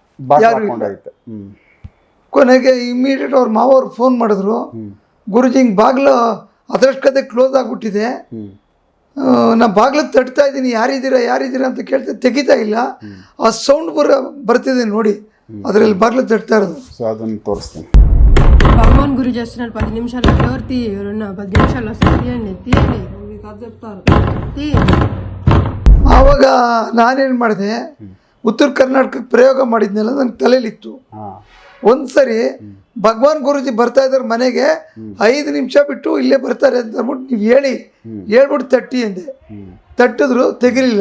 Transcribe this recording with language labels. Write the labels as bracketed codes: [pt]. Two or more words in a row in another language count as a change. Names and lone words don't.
[kn] ಕೊನೆಗೆ ಇಮಿಡಿಯೇಟ್ ಅವ್ರ ಮಾವವ್ರು ಫೋನ್ ಮಾಡಿದ್ರು, ಗುರುಜಿ ಹಿಂಗೆ ಬಾಗಿಲು ಅದರಷ್ಟೇ ಕ್ಲೋಸ್ ಆಗಿಬಿಟ್ಟಿದೆ, ನಾ ಬಾಗಿಲು ತಟ್ತಾ ಇದ್ದೀನಿ, ಯಾರಿದ್ದೀರಾ ಅಂತ ಕೇಳ್ತಾ ತೆಗಿತಾ ಇಲ್ಲ. ಆ ಸೌಂಡ್ ಬರ್ತಿದೆ ನೋಡಿ, ಅದರಲ್ಲಿ ಬಾಗಿಲು ತಟ್ತಾ ಇರೋದು. ಸೊ ಅದನ್ನು ತೋರಿಸ್ತೇನೆ. [te] భగవాన్ గురి చేస్తున్నాడు 10 నిమిషాల్లో డోర్ తీ, ఎవరన్నా 10 నిమిషాల్లో తీయండి చెప్తారు తీ. [kn] ಆವಾಗ ನಾನೇನು ಮಾಡಿದೆ, ಉತ್ತರ ಕರ್ನಾಟಕಕ್ಕೆ ಪ್ರಯೋಗ ಮಾಡಿದ್ನೆಲ್ಲ ನನ್ನ ತಲೆಯಲ್ಲಿತ್ತು. ಒಂದು ಸರಿ ಭಗವಾನ್ ಗುರುಜಿ ಬರ್ತಾ ಇದ್ದಾರೆ ಮನೆಗೆ, 5 ನಿಮಿಷ ಬಿಟ್ಟು ಇಲ್ಲೇ ಬರ್ತಾರೆ ಅಂತ ಅಂದ್ಬಿಟ್ಟು ನೀವು ಹೇಳ್ಬಿಟ್ಟು ತಟ್ಟಿ ಅಂದೆ. ತಟ್ಟಿದ್ರು, ತೆಗಿಲಿಲ್ಲ.